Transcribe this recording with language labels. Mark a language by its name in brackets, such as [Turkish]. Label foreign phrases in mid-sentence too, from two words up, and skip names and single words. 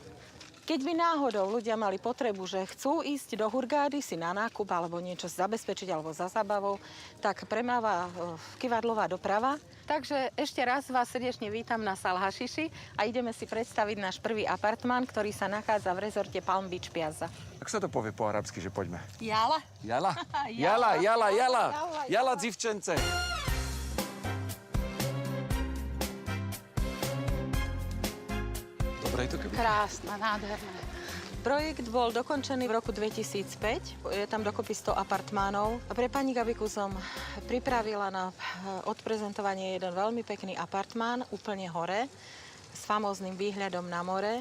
[Slovak] Keď by náhodou ľudia mali potrebu, že chcú ísť do Hurgády si na nákup alebo niečo zabezpečiť alebo za zábavou, tak premáva kyvadlová doprava. Takže ešte raz vás srdečne vítam na Sal Hašiši a ideme si predstaviť náš prvý apartmán, ktorý sa nachádza v rezorte Palm Beach Piazza. Ako Ako sa to povie po arabsky, že poďme? Jala? Jala? Jala. Jala. Jala, dzivčence. Dobre je to, keby... Krásne, nádherné. Projekt bol dokončený v roku 2005. Je tam dokopy 100 apartmánov. A pre pani Gabiku som pripravila na odprezentovanie jeden veľmi pekný apartmán, úplne hore, s famóznym výhľadom na more.